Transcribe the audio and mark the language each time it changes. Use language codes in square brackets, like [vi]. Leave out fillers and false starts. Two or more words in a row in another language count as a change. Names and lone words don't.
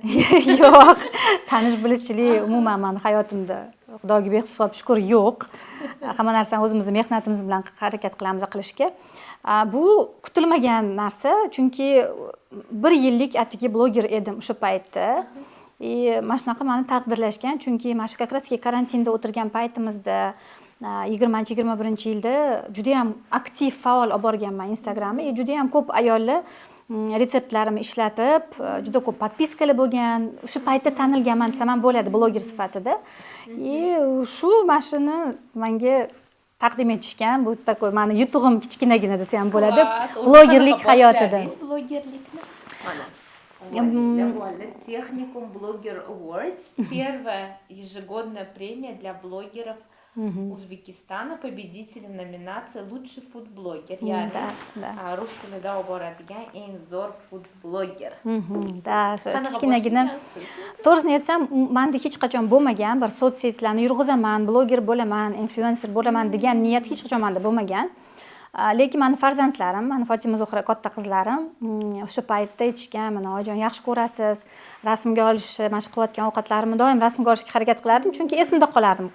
[uz] Yo'q, tanish bilishchilik umuman men hayotimda Xudoga behisob shukr yo'q. Hamma narsani o'zimizning mehnatimiz bilan harakat qilamiz qilishga. Bu kutilmagan narsa, chunki 1 yillik atigi bloger edim o'sha paytda. Mana shunaqa meni taqdirlashgan, chunki mana shu [ru] как раз [uz] karantinda o'tirgan paytimizda 20-21 yilda juda ham aktiv faol olib borganman Instagramni. Juda ham ko'p ayollar retseptlarimni ishlatib, juda ko'p podpiskalar bo'lgan. Shu paytda tanilganman desam ham bo'ladi bloger sifatida. Shu mashina menga taqdim etishgan. Bu takoy meni yutug'im kichkinagina desa ham bo'ladi. Blogerlik hayotida. Blogerlikni mana [ru] Техникум Blogger Awards, первая ежегодная премия для блогеров Узбекистана, победителем номинации «Лучший фуд-блогер». [uz] Ya'ni rus tilida olib boradigan eng zo'r food-bloger. Kichkinagina. To'g'risini aytsam, menda hech qachon bo'lmagan bir sotsiyetlarni yurg'izaman, bloger bo'laman, influencer bo'laman degan niyat hech qachon menda bo'lmagan. Lekin meni farzandlarim, meni Fotima Zuhra katta qizlarim o'sha paytda aytishgan, "Mana oyijon yaxshi ko'rasiz, rasmga olishni mashq qilayotgan ovqatlarimni doim rasmga olishga harakat qilardim, chunki esimda qolardim.